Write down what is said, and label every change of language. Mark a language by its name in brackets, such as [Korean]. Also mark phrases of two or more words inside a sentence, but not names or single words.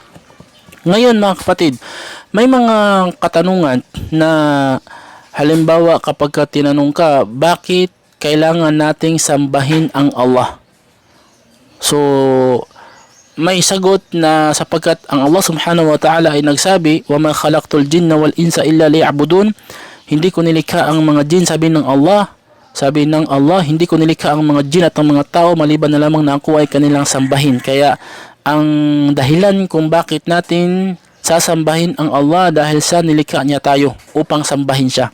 [Filipino] Ngayon mga kapatid, may mga katanungan na halimbawa kapag tinanong ka, bakit kailangan nating sambahin ang Allah? So, may sagot na sapagkat ang [Arabic] الله سبحانه وتعالى [Filipino] ay nagsabi, [Arabic] وَمَا خَلَقْتُ الْجِنَّ وَالْإِنسَ إِلَّا لِيَعْبُدُونَ. [Filipino] Hindi ko nilikha ang mga jin, sabi ng Allah, hindi ko nilikha ang mga jin at ang mga tao maliban na lamang na ako ay kanilang sambahin. Kaya ang dahilan kung bakit natin sasambahin ang Allah dahil sa nilikha niya tayo upang sambahin siya.